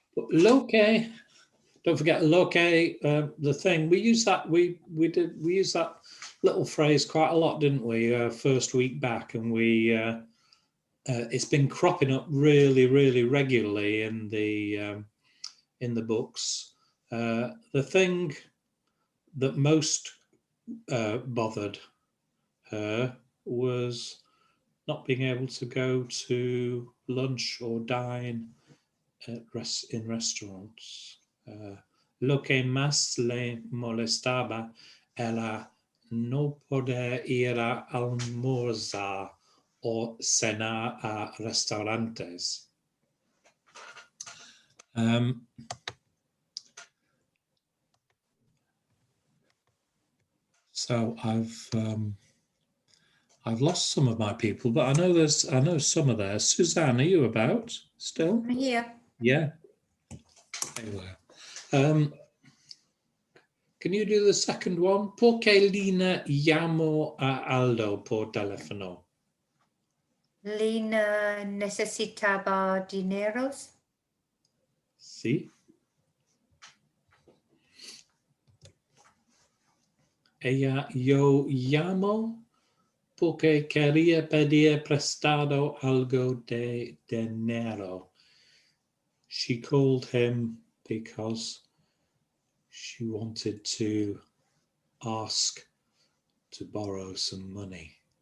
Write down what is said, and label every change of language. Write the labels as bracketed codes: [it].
[en] Lo que, don't forget lo que, the thing, we use that, we use that little phrase quite a lot, didn't we, first week back, and it's been cropping up really regularly in the books. The thing that most bothered her was not being able to go to lunch or dine in restaurants. [es] Lo que más le molestaba era no poder ir a almorzar o cenar a restaurantes. [en] So I've lost some of my people, but I know some are there. Suzanne, are you about still? I'm here. Yeah. Anyway, can you do the second one? [es] Porque Lina llamo a Aldo por teléfono. Lina necesitaba dineros. Sí. Yo llamo porque quería pedir prestado algo de dinero. [en] She called him because she wanted to ask to borrow some money.